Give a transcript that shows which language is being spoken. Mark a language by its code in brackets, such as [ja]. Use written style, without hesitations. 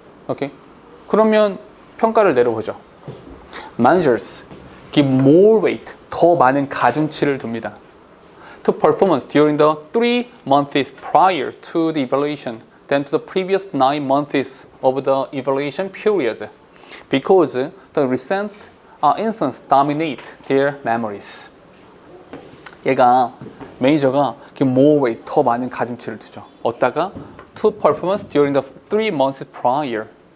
[ko] 오케이? 그러면 평가를 내려보죠. Managers [en] give more weight, [ko] 더 많은 가중치를 둡니다. [en] To performance during the 3 months prior to the evaluation than to the previous 9 months of the evaluation period, because the recent instance dominate their memories. [ko] 얘가 매니저가 [en] give more weight, [ko] 더 많은 가중치를 두죠. 어디다가? [en] To performance during the 3 months prior.